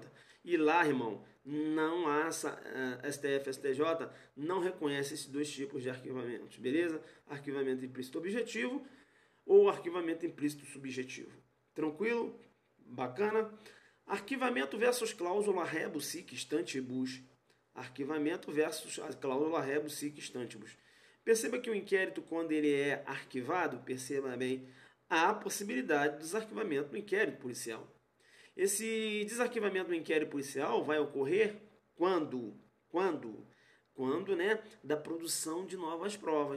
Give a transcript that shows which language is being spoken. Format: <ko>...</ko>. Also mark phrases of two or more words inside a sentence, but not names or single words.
<pt>E lá, irmão, não há STF, STJ não reconhece esses 2 tipos de arquivamentos, beleza? Arquivamento implícito objetivo ou arquivamento implícito subjetivo. Tranquilo? Bacana? Arquivamento versus cláusula</pt> <la>rebus sic stantibus.</la> <pt>Arquivamento versus a cláusula</pt> <la>rebus sic stantibus.</la> <pt>Perceba que o inquérito, quando ele é arquivado, perceba bem, há a possibilidade de desarquivamento do inquérito policial. Esse desarquivamento do inquérito policial vai ocorrer quando, né, da produção de novas provas.</pt>